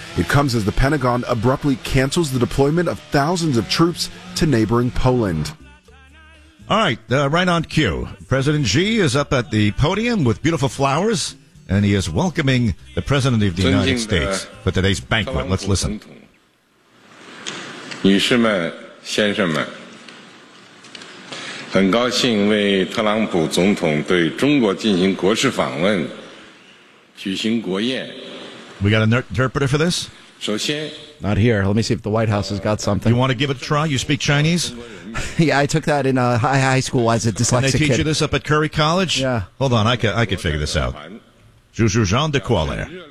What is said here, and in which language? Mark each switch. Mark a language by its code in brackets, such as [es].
[en] It comes as the Pentagon abruptly cancels the deployment of thousands of troops to neighboring Poland. All right, right on cue. President Xi is up at the podium with beautiful flowers, and he is welcoming the President of the United States for today's banquet. Let's listen. [zh] 女士们, 先生们, 很高兴为特朗普总统对中国进行国事访问, 举行国宴。 [en] We got an interpreter for this? [zh] 首先, [en] not here. Let me see if the White House has got something. You want to give it a try? You speak Chinese? Yeah, I took that in high school as a dyslexic kid. Can they teach kid. You this up at Curry College? Yeah. Hold on, I could figure this out. Zhuzhu Zhang de Kuala.